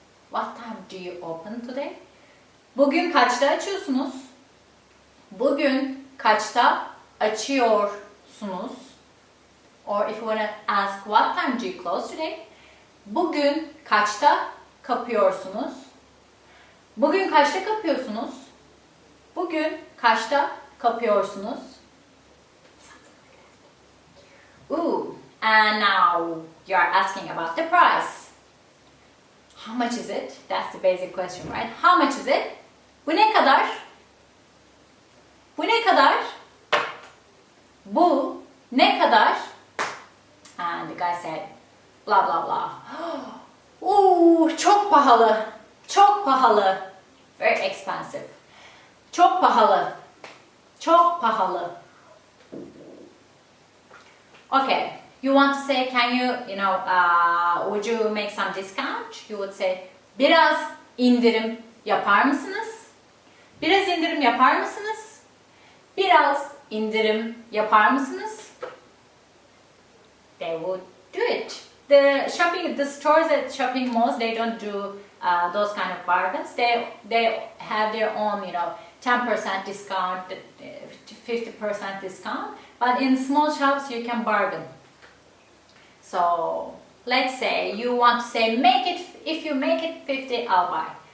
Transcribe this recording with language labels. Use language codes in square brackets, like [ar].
[en] What time do you open today? [tr] Bugün kaçta açıyorsunuz? Bugün kaçta açıyorsunuz? [en] Or if you want to ask what time do you close today? [tr] Bugün kaçta kapıyorsunuz? Bugün kaçta kapıyorsunuz? Bugün kaçta kapıyorsunuz? [en] Ooh, and now you're asking about the price. How much is it? That's the basic question, right? How much is it? [tr] Bu ne kadar? Bu ne kadar? Bu ne kadar? [en] And the guy said, blah blah blah. [tr] Ooh, çok pahalı. Çok pahalı. [en] Very expensive. [tr] Çok pahalı. Çok pahalı. [en] Okay, you want to say, can you, would you make some discount? You would say, [tr] biraz indirim yapar mısınız? Biraz indirim yapar mısınız? Biraz indirim yapar mısınız? [en] They would do it. The stores at shopping malls, they don't do those kind of bargains. They have their own, 10% discount, 50% discount. But in small shops, you can bargain. So let's say you want to say, if you make it 50, I'll buy.